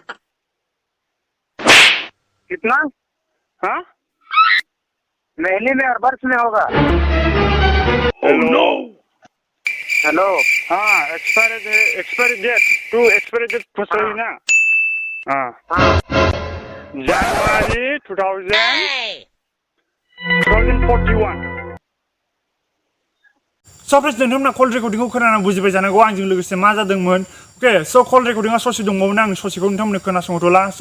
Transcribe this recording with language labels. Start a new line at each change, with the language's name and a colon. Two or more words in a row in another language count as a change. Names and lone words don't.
Hindi: कितना? हाँ महीने में और वर्ष में होगा? हेलो हेलो। हाँ
English: expiry date
Hindi: पूछ रही ना?
Bodo: January 2041 स' फ्रेन्ड्स नोंथांमोना कल रेकर्डिंखौ खोनाना बुजिबाय जानांगौ आंजों लोगोसे मा जादोंमोन अके स' कल रेकर्डिंआ ससे दंबावोमोन आं ससेखौ नोंथांमोननो खोनासंहरथ'ला स'